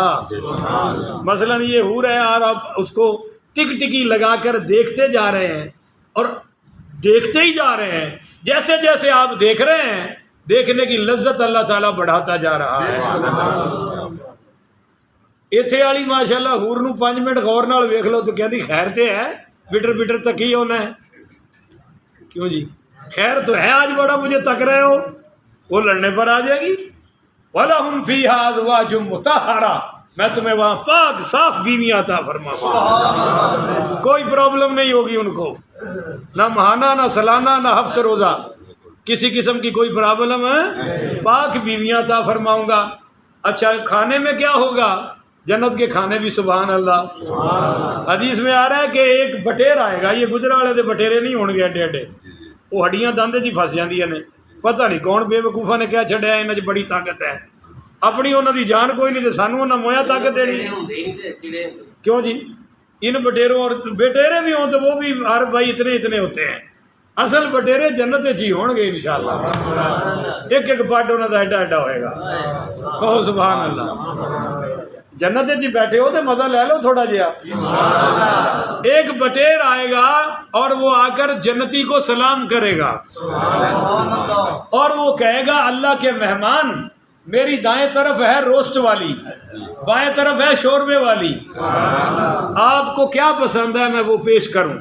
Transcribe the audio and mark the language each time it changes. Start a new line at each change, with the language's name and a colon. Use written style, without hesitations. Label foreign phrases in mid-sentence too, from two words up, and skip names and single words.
Urdu: مثلا یہ حور ہے اور آپ اس کو ٹک ٹکی لگا کر دیکھتے جا رہے ہیں اور دیکھتے ہی جا رہے ہیں، جیسے جیسے آپ دیکھ رہے ہیں دیکھنے کی لذت اللہ تعالیٰ بڑھاتا جا رہا ہے۔
Punjabi: اتنے والی ماشاء اللہ حور نو 5 منٹ غور نال ویکھ لو تو کہندی خیر تے ہے، بٹر بٹر تک ہی ہونا ہے۔
Urdu: کیوں جی خیر تو ہے، آج بڑا مجھے تک رہے ہو، وہ لڑنے پر آ جائے گی۔
Arabic: وَلَهُمْ فِيهَا أَزْوَاجٌ مُطَهَّرَةٌ،
Urdu: میں تمہیں وہاں پاک صاف بیویاں عطا فرماؤں گا، کوئی پرابلم نہیں ہوگی ان کو، نہ ماہانہ نہ سالانہ نہ ہفتہ روزہ، کسی قسم کی کوئی پرابلم ہے، پاک بیویاں عطا فرماؤں گا۔ اچھا کھانے میں کیا ہوگا؟ جنت کے کھانے بھی سبحان اللہ، حدیث میں آ رہا ہے کہ ایک بٹیر آئے گا،
Punjabi: یہ گجرا والے دے بٹیرے نہیں ہون گے ایڈے ایڈے، وہ ہڈیاں دندے جی پھس جاندیاں نے، پتہ نہیں کون بے وقوفا نے کیا چھڈیا، انہاں چ بڑی طاقت ہے، اپنی انہاں دی جان کوئی نہیں تے سانوں انہاں مویا طاقت دینی۔
Urdu: کیوں جی ان بٹیروں اور بٹیرے بھی ہوں تو وہ بھی ہر بھائی اتنے اتنے ہوتے ہیں،
Punjabi: اصل بٹیرے جنت جی ہون گے انشاءاللہ، ایک ایک پاٹ انہاں دا ایڈا ایڈا ہوئے گا، کہو سبحان اللہ۔ جنت جی بیٹھے ہو تو مزہ لے لو تھوڑا جہا۔
Urdu: ایک بٹیر آئے گا اور وہ آ کر جنتی کو سلام کرے گا اور وہ کہے گا اللہ کے مہمان، میری دائیں طرف ہے روسٹ والی، بائیں طرف ہے شوربے والی، آپ کو کیا پسند ہے میں وہ پیش کروں۔